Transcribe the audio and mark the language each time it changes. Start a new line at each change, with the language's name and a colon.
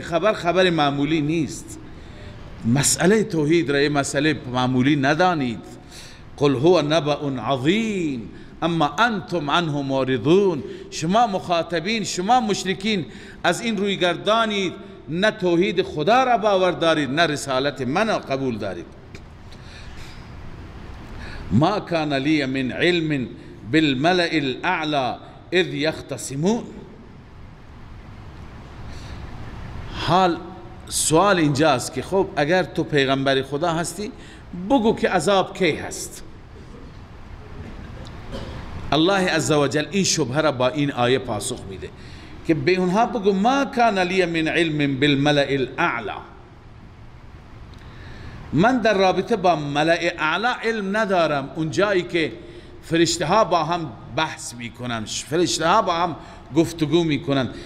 Persian: این خبر معمولی نیست. مسئله توحید را مسئله معمولی ندانید.
Arabic: قل هو نبأ عظیم اما انتم عنه معرضون،
Persian: شما مخاطبین، شما مشرکین از این روی گردانید، نه توحید خدا را باور دارید نه رسالت من را قبول دارید.
Arabic: ما کان لی من علم بالملأ الاعلى اذ یختصمون.
Persian: حال سوال اینجاست که خب اگر تو پیغمبر خدا هستی بگو که عذاب کی هست. الله عزوجل این شبهه را با این آیه پاسخ میده که به اونها بگو
Arabic: ما کان لی من علم بالملأ الاعلى،
Persian: من در رابطه با ملأ اعلی علم ندارم، اون جایی که فرشته ها با هم بحث میکنن، فرشته ها با هم گفتگو میکنن.